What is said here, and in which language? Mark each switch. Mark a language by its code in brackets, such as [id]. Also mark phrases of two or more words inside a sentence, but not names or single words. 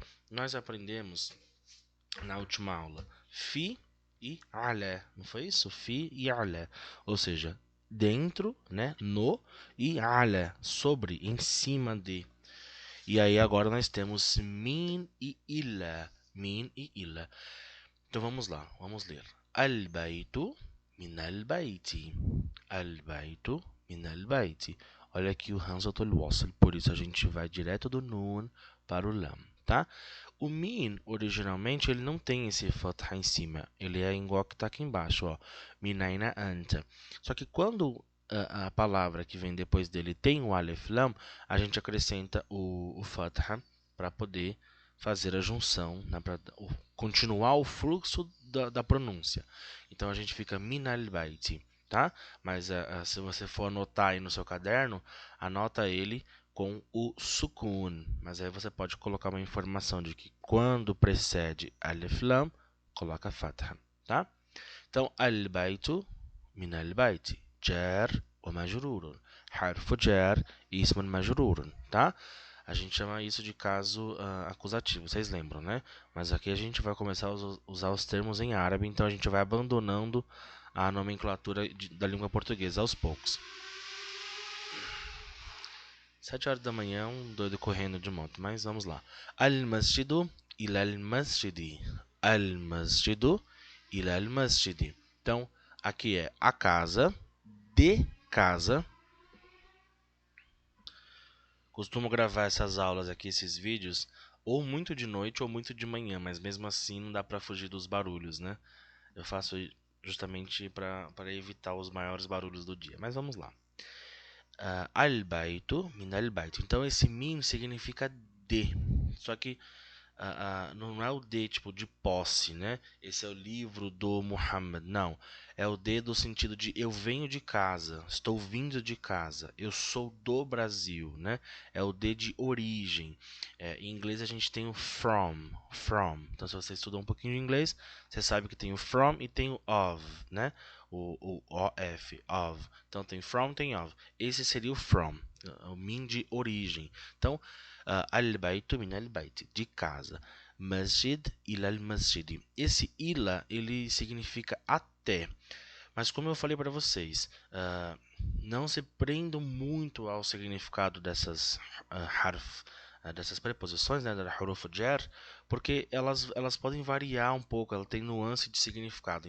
[pt] Nós aprendemos na última aula fi e alé, não foi isso? Fi e alé, ou seja, dentro, né, no, e alé, sobre, em cima de. E aí agora nós temos min e ila, min e ila. Então vamos lá, vamos ler. [ar] البيت من البيت. البيت من البيت. [pt] Olha aqui o [ar] همزة الوصل, [pt] por isso a gente vai direto do Nun para o Lam, tá? O Min, originalmente, ele não tem esse Fatha em cima. Ele é igual que está aqui embaixo, ó. [ar] من أين أنت. [pt] Só que quando a palavra que vem depois dele tem o [ar] ألف لام, [pt] a gente acrescenta o Fatha para poder fazer a junção, né, para continuar o fluxo da pronúncia. Então a gente fica [ar] من البيت, [pt] tá? Mas se você for anotar aí no seu caderno, anota ele com o sukun. Mas aí você pode colocar uma informação de que quando precede [ar] ألف لام, [pt] coloca fatha, tá? Então, [ar] البيت من البيت، جار ومجرور، حرف جر، اسم مجرور, [pt] tá? A gente chama isso de caso acusativo, vocês lembram, né? Mas aqui a gente vai começar a usar os termos em árabe, então a gente vai abandonando a nomenclatura da língua portuguesa aos poucos. 7 horas da manhã, um doido correndo de moto, mas vamos lá. [ar] المسجد إلى المسجد. المسجد إلى المسجد. [pt] Então, aqui é a casa, de casa. Costumo gravar essas aulas aqui, esses vídeos, ou muito de noite ou muito de manhã, mas mesmo assim não dá para fugir dos barulhos, né? Eu faço justamente para evitar os maiores barulhos do dia. Mas vamos lá. [ar] البيت من البيت. [pt] Então esse min significa de. Só que não é o de tipo de posse, né? Esse é o livro do Muhammad. Não. É o de do sentido de eu venho de casa, estou vindo de casa, eu sou do Brasil, né? É o de origem. Em inglês a gente tem o [en] from, from. [pt] Então se você estuda um pouquinho de inglês, você sabe que tem o from e tem o of, né? [en] O of, of. [pt] Então tem from, tem of. Esse seria o from, o min de origem. Então, [ar] البيت من البيت, [pt] de casa. [ar] مسجد إلى المسجد. [pt] Esse ila, ele significa até. Mas como eu falei para vocês, não se prendam muito ao significado dessas dessas preposições, né, da [ar] حروف جر, [pt] porque elas podem variar um pouco, ela tem nuance de significado.